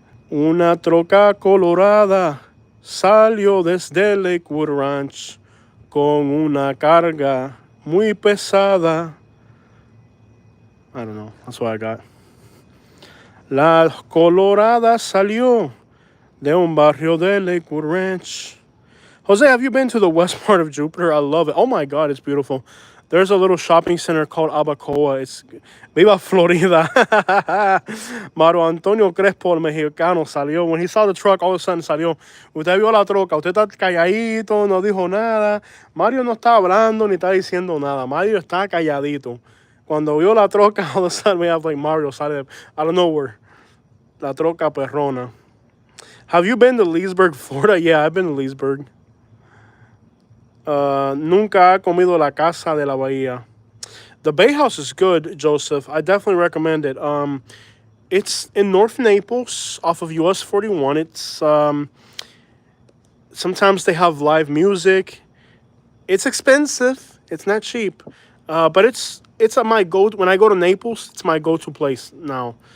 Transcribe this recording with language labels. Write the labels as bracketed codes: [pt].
[es] Una troca colorada salió desde Lakewood Ranch con una carga muy pesada. [en] I don't know. That's what I got. [es] La colorada salió de un barrio de Lakewood Ranch. [en] Jose, have you been to the west part of Jupiter? I love it. Oh my God, it's beautiful. There's a little shopping center called Abacoa. It's Viva Florida. Mario Antonio Crespo, [es] el mexicano, salió. [en] When he saw the truck, all of a sudden [es] salió. Usted vio la troca, usted está calladito, no dijo nada. Mario no está hablando ni está diciendo nada. Mario está calladito. Cuando vio la troca, [en] all of a sudden we have like Mario [es] sale [en] out of nowhere. [es] La troca perrona. [en] Have you been to Leesburg, Florida? Yeah, I've been to Leesburg. [es] Nunca ha comido la casa de la bahía. [en] The Bay House is good, Joseph. I definitely recommend it. It's in North Naples off of US 41. It's sometimes they have live music. It's expensive. It's not cheap. But it's my go when I go to Naples, it's my go-to place now.